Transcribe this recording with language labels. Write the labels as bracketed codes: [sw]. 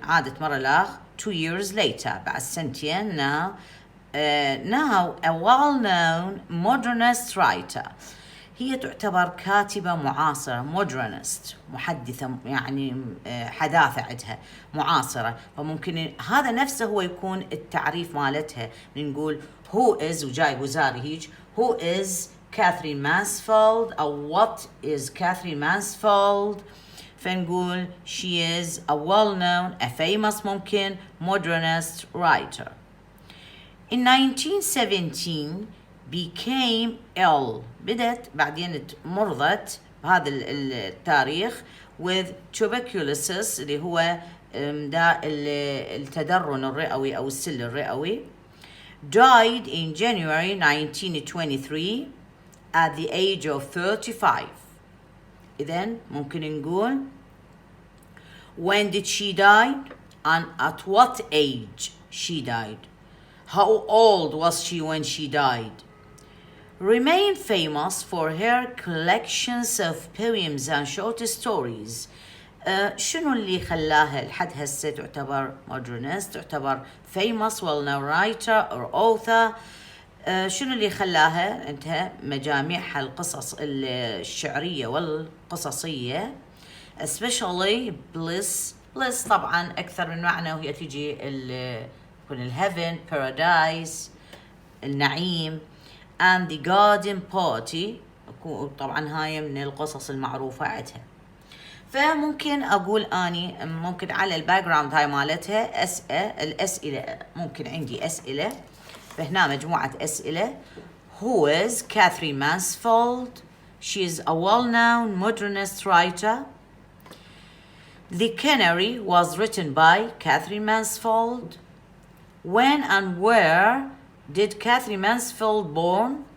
[ar] عادت مرة الأخ [en] 2 years later. [ar] بعد سنتين. [en] Now a well-known modernist writer. [ar] هي تعتبر كاتبة معاصرة modernist، محدثة، يعني حداثة عندها معاصرة. فممكن هذا نفسه هو يكون التعريف مالتها. نقول [en] who is [ar] وجاي وزاري هيج [en] who is Katherine Mansfield [ar] أو [en] what is Katherine Mansfield. [ar] فنقول [en] she is a well-known a famous [ar] ممكن [en] modernist writer. In 1917 became ill. [ar] بدأت بعدين مرضت بهذا التاريخ [en] with tuberculosis [ar] اللي هو داء التدرن الرئوي أو السل الرئوي. [en] Died in January 1923 at the age of 35. [ar] إذن ممكن نقول [en] when did she die and at what age she died. How old was she when she died. Remained famous for her collections of poems and short stories. [ar] شنو اللي خلاها لحد هسه تعتبر modernist، تعتبر [en] famous well-known writer or author. [ar] شنو اللي خلاها انتهى مجاميعها القصص الشعرية والقصصية [en] especially bliss [ar] طبعا أكثر من معنى، وهي تيجي يكون [en] heaven paradise [ar] النعيم [en] and the garden party. [ar] طبعا هاي من القصص المعروفة عندها. فممكن أقول أني ممكن على الباك جراوند هاي مالتها الأسئلة. ممكن عندي أسئلة، فهنا مجموعة أسئلة. [en] Who is Katherine Mansfield? She is a well-known modernist writer. The Canary was written by Katherine Mansfield. When and where did Katherine Mansfield born?